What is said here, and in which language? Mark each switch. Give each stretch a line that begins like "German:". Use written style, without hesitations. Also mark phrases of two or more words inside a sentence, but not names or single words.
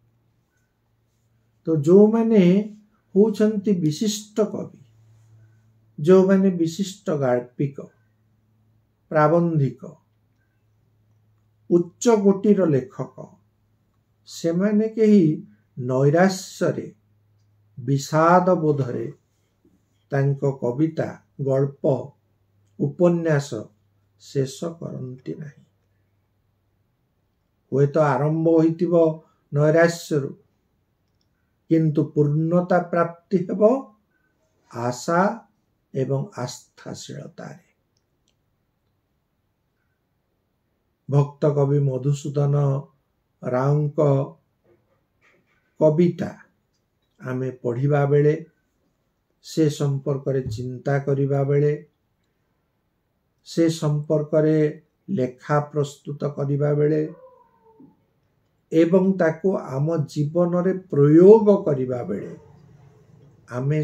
Odia: ତ ଯୋ ମାନେ ହେଉଛନ୍ତି ବିଶିଷ୍ଟ କବି ଯୋ ମାନେ ବିଶିଷ୍ଟ ଗାଳ୍ପିକ ପ୍ରାବନ୍ଧିକ ଉଚ୍ଚ କୋଟୀର ଲେଖକ ସେ ମାନେ କେହି ନୈରାଶ୍ୟରେ ବିଷାଦ ବୋଧରେ ତାଙ୍କ କବିତା ଗଳ୍ପ ଉପନ୍ୟାସ ଶେଷ କରନ୍ତି ନାହିଁ ହୁଏ ତ ଆରମ୍ଭ ହୋଇଥିବ ନୈରାଶ୍ୟରୁ କିନ୍ତୁ ପୂର୍ଣ୍ଣତା ପ୍ରାପ୍ତି ହେବ ଆଶା ଏବଂ ଆସ୍ଥାଶୀଳତାରେ ଭକ୍ତ କବି ମଧୁସୂଦନ ରାଓ କବିତା ଆମେ ପଢ଼ିବା ବେଳେ ସେ ସମ୍ପର୍କରେ ଚିନ୍ତା କରିବା ବେଳେ ସେ ସମ୍ପର୍କରେ ଲେଖା ପ୍ରସ୍ତୁତ କରିବା ବେଳେ से संपर्क रे लेखा प्रस्तुत करिबा बेले ଏବଂ ତାକୁ ଆମ ଜୀବନରେ ପ୍ରୟୋଗ କରିବା ବେଳେ ଆମେ